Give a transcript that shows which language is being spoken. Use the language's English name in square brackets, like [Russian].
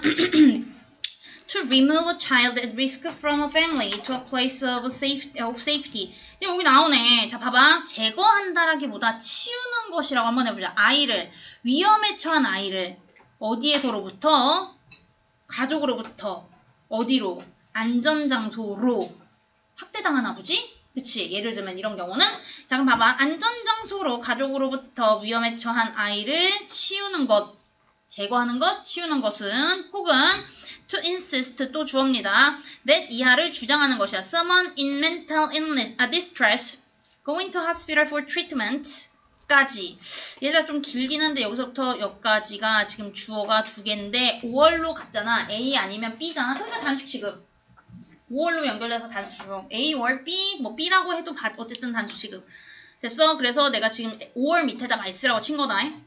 [English] To remove a child at risk from a family to a place of safety. [Korean] 여기 나오네. 자, 봐봐. 제거한다라기보다 치우는 것이라고 한번 해보자. 아이를, 위험에 처한 아이를 어디에서로부터? 가족으로부터 어디로? 안전장소로 학대당하나 보지? 그치? 예를 들면 이런 경우는 자 그럼 봐봐. 안전장소로 가족으로부터 위험에 처한 아이를 치우는 것, 제거하는 것, 치우는 것은 혹은 [English] to insist [Korean] 또 주어입니다. that 이하를 주장하는 것이야. [English] Someone in mental illness, distress, going to hospital for treatment 까지. [Korean] 얘들아 좀 길긴 한데 여기서부터 여기까지가 지금 주어가 두 개인데 5월로 갔잖아. A 아니면 B잖아. 그러니까 단수 취급. 5월로 연결돼서 단수 취급. A or B, 뭐 B라고 해도 어쨌든 단수 취급. 됐어? 그래서 내가 지금 5월 밑에다가 S라고 친 거다.